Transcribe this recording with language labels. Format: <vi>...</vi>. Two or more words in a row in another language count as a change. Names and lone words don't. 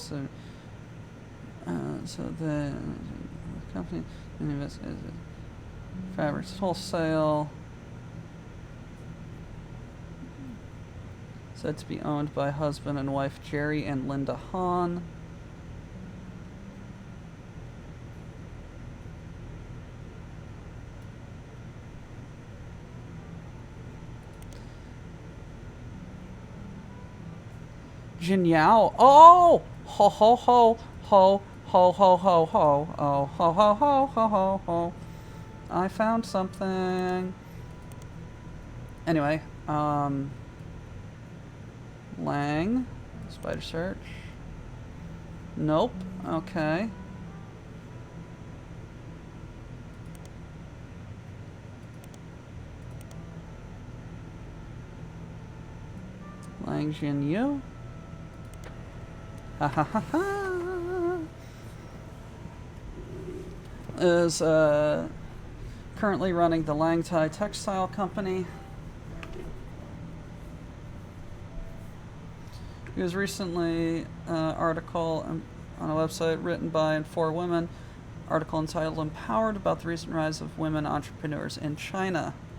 <en>So the company fabrics wholesale, said to be owned by husband and wife Jerry and Linda Hahn. Jinyao. Oh! Ho ho ho ho ho ho ho ho. Oh ho ho ho ho ho ho. I found something. Anyway, Lang. Spider search. Nope. Okay. Lang Jinyu. Ha ha ha ha. Is currently running the Lang Tai Textile Company. He was recently article on a website written by and for women, article entitled "Empowered" about the recent rise of women entrepreneurs in China.</en>